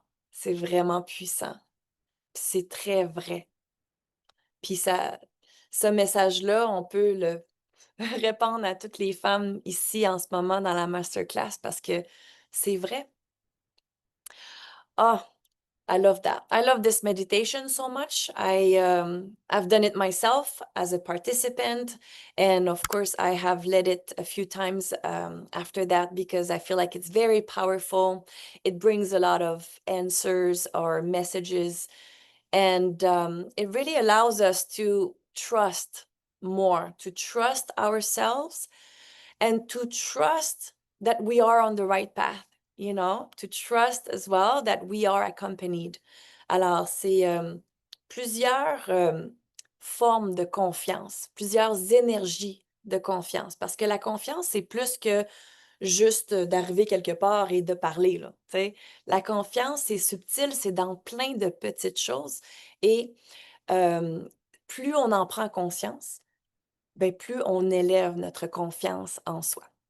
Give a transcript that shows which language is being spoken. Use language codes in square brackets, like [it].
[fr] C'est vraiment puissant. Puis c'est très vrai. Puis ce message-là, on peut le répandre à toutes les femmes ici en ce moment dans la masterclass parce que c'est vrai. [en] Ah, I love that. I love this meditation so much. I've done it myself as a participant, and of course, I have led it a few times after that because I feel like it's very powerful. It brings a lot of answers or messages, and it really allows us to trust more, to trust ourselves, and to trust that we are on the right path, to trust as well that we are accompanied. [fr] Alors, c'est plusieurs formes de confiance, plusieurs énergies de confiance, parce que la confiance, c'est plus que juste d'arriver quelque part et de parler, là, tu sais. La confiance, c'est subtil, c'est dans plein de petites choses et plus on en prend conscience, ben, plus on élève notre confiance en soi.